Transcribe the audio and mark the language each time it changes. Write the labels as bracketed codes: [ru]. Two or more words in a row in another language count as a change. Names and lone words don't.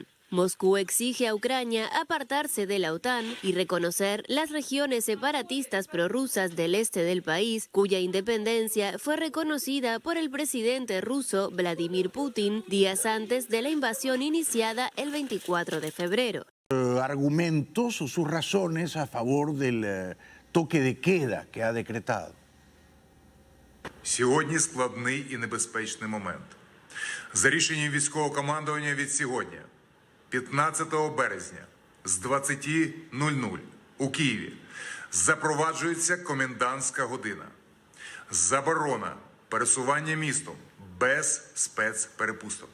[es] Moscú exige a Ucrania apartarse de la OTAN y reconocer las regiones separatistas prorrusas del este del país, cuya independencia fue reconocida por el presidente ruso Vladimir Putin días antes de la invasión iniciada el 24 de febrero. Argumentos o sus razones a favor del toque de queda que ha decretado. [uk] Сьогодні складний і небезпечний момент. За рішенням військового командування від сьогодні, 15 березня з 20:00 у Києві запроваджується комендантська година. Заборона пересування містом без спецперепусток.